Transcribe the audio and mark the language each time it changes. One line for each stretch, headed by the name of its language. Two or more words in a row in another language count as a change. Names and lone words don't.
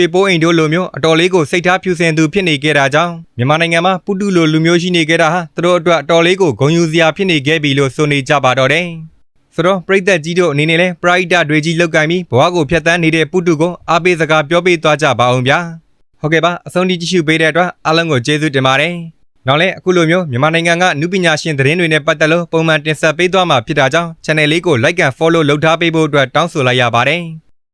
Burmese: ပိုးအိမ်တို့လိုမျိုးအတော်လေးကိုစိတ်ထားဖြူစင်သူဖြစ်နေခဲ့တာကြောင့်မြန်မာနိုင်ငံမှာပုတုလိုလူမျိုးရှိနေခဲ့တာဟာသူတို့အတွက်အတော်လေးကိုဂုဏ်ယူစရာဖြစ်နေခဲ့ပြီလို့ဆိုနေကြပါတော့တယ်ဆိုတော့ပရိသတ်ကြီးတို့အနေနဲ့လည်းပရိဒတွေကြီးလောက်ကင်ပြီးဘဝကိုဖျက်ဆီးနေတဲ့ပုတုကိုအားပေးစကားပြောပေးသွားကြပါအောင်ဗျာဟုတ်ကဲ့ပါအဆုံးထိကြည့်ရှုပေးတဲ့အတွက်အားလုံးကိုကျေးဇူးတင်ပါတယ်နောက်လည်းအခုလိုမျိုးမြန်မာနိုင်ငံကနုပညာရှင်သတင်းတွေနဲ့ပတ်သက်လို့ပုံမှန်တင်ဆက်ပေးသွားမှာဖြစ်တာကြောင့် channel လေးကို
English: like and follow
Burmese: လုပ်ထားပေးဖို့အတွက်တောင်းဆိုလိုက်ရပါတယ်